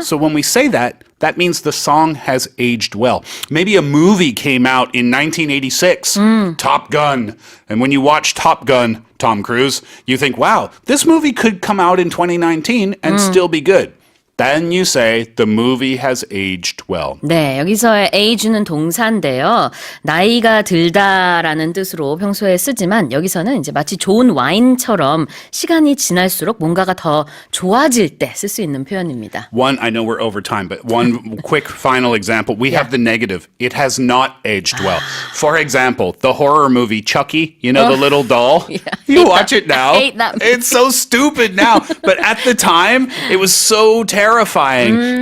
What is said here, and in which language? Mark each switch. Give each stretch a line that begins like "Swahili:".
English: So when we say that, that means the song has aged well. Maybe a movie came out in 1986, Top Gun. And when you watch Top Gun, Tom Cruise, you think, wow, this movie could come out in 2019 and still be good. Then you say the movie has aged well.
Korean: 네, 여기서의 age는 동사인데요. 나이가 들다라는 뜻으로 평소에 쓰지만 여기서는 이제 마치 좋은 와인처럼 시간이 지날수록 뭔가가 더 좋아질 때 쓸 수 있는 표현입니다.
English: One, I know we're over time, but one quick final example. We have the negative. It has not aged well. For example, the horror movie Chucky, you know, the little doll. You watch it now. I hate that movie. It's so stupid now. But at the time, it was so terrifying.